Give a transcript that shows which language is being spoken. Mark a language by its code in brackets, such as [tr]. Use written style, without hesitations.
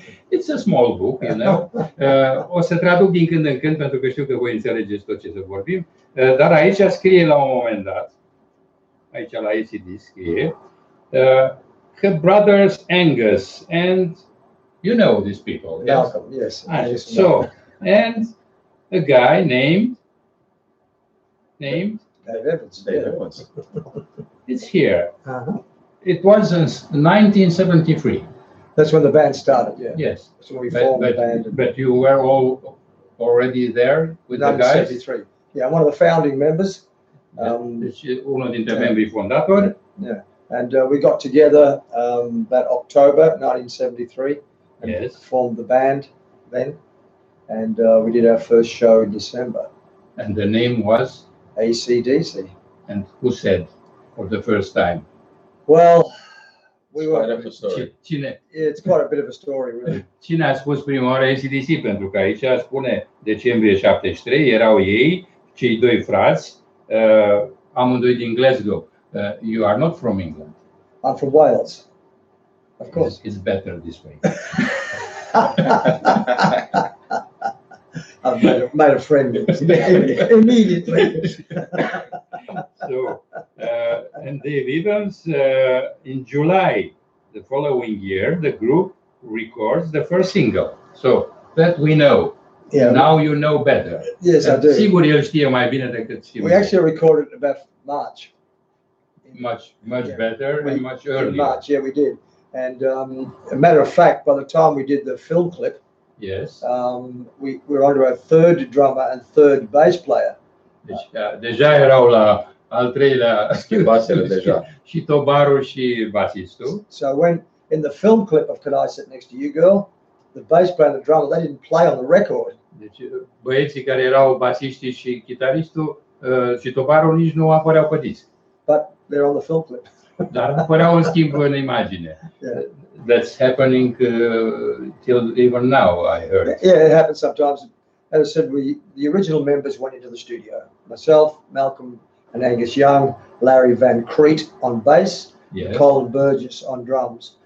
[en] It's a small book, you know. [ro] O să traduc din când în când pentru că știu că voi înțelegeți tot ce să vorbim. Dar aici scrie la un moment dat, aici la ACD scrie că [en] Brothers Angus and you know these people. Malcolm, yes. So, and a guy named Dave Evans. It's here. It was in 1973. That's when the band started, yeah. Yes. That's when we formed the band. But you were all already there with the guys? 1973. Yeah, I'm one of the founding members. [ro] Deci unul dintre membrii fondatori. [en] Yeah. And we got together that October 1973 and formed the band then. And we did our first show in December. And the name was? AC/DC. And who said for the first time? Well, we were. It's quite a bit of a story, really. [ro] Cine a spus prima oară AC/DC? Pentru că aici spune decembrie 73, erau ei, cei doi frați, amândoi din Glasgow. [en] You are not from England. I'm from Wales. Of course. It's better this way. I've made a friend immediately. So, and Dave Evans, in July the following year, the group records the first single. So that we know. Yeah. Now you know better. Yes, I do. [ro] Sigur el știe mai bine decât știu. [en] We actually recorded about March. Much better and much earlier. In March, yeah, we did. And a matter of fact, by the time we did the film clip, yes, we were onto our third drummer and third bass player. [ro] Deci deja erau la al treilea schimbasele deja. Și tobarul și basistul. [en] So when in the film clip of Can I Sit Next to You Girl, the bass player and the drummer, they didn't play on the record. [ro] Deci băieții care erau basiștii și chitaristul și tobarul nici nu apăreau pe disc. [en] But they're on the film clip. [ro] Dar apăreau în schimb în imagine. [en] Yeah. That's happening till even now, I heard. Yeah, it happens sometimes. As I said, the original members went into the studio. Myself, Malcolm and Angus Young, Larry Van Creet on bass, Colin Burgess on drums.